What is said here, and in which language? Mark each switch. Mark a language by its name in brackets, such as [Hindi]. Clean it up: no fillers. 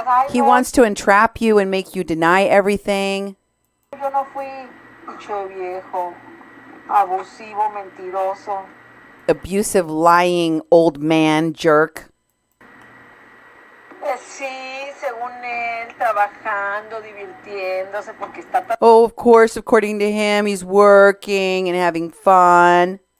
[English] He wants to entrap you and make you deny everything. [Spanish] Yo no fui, bicho viejo, abusivo, mentiroso. [English] Abusive, lying, old man, jerk. [Spanish] Sí, según él, trabajando, divirtiéndose, porque está tan [English] Oh, of course, according to him, he's working and having fun.